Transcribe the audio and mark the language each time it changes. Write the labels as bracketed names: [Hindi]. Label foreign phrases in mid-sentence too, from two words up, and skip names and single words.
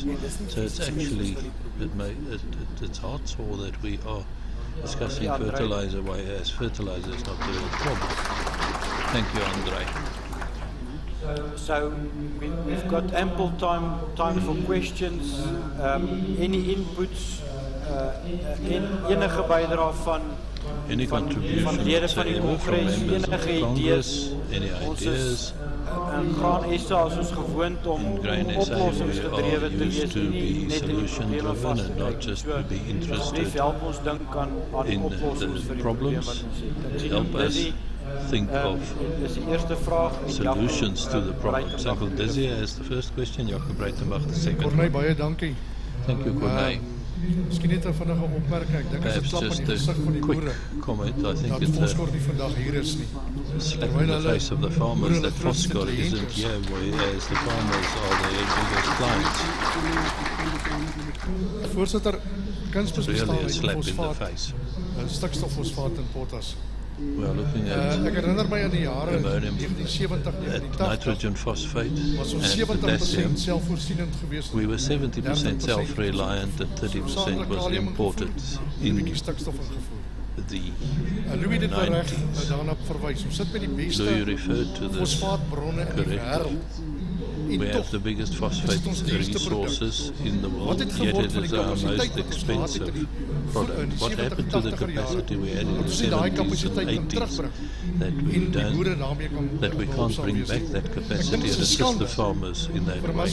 [English] So it's actually, it's heartsore that we are discussing fertilizer, whereas fertilizer is not the real problem. Thank you, Andre. So we've got ample time for questions. Any inputs, [Afrikaans] enige bydrae van [English] any contribution [Afrikaans] lede van die Kongres, enige idees. [English] Any ideas? [Afrikaans] In Graan SA is ons gewoond om oplossingsgedrewe te wees, nie net in die probleme vas te kyk. So asseblief help ons dink aan oplossings vir die probleme wat ons het. [English] Help us think of solutions to the problems. Uncle Dizzy has the first question, Jacob Breitenbach the second. [Afrikaans] Corneille, baie dankie. [English] Thank you, Corneille. [Afrikaans] Miskien net 'n vinnige opmerking. Ek dink dit is 'n klap in die gesig van die boere. [English] Comment. I think [Afrikaans] dat [English] it's [Afrikaans] Voskhor nie vandag hier is nie. [English] a slap in the face of the farmers that Voskhor isn't here, whereas the farmers are their biggest clients. [Afrikaans] Voorsitter, kunsmis [English] Really [Afrikaans] bestaan [English] a [Afrikaans] uit [English] slap in the [Afrikaans] fosfaat, [English] face. [Afrikaans] stikstoffosfaat en potas. [English] We are looking at [Afrikaans] Ek herinner my aan die jare [English] ammonium, [Afrikaans] 1970, [English] at [Afrikaans] 1980. [English] nitrogen phosphate [Afrikaans] Was ons [English] and [Afrikaans] 70% [English] potassium. [Afrikaans] selfvoorsienend geweest. [English] We were 70% 30% self-reliant and 30% was imported in the [Afrikaans] Louis dit reg [English] 90s. [Afrikaans] daarna verwys. Ons sit met die beste [English] Louis referred to this [Afrikaans] fosfaatbronne in die wêreld. [English] correctly. We have the biggest phosphate resources in the world, yet it is our most expensive product. What happened to the capacity we had in the 70s and 80s that we can't bring back that capacity and assist the farmers in that way?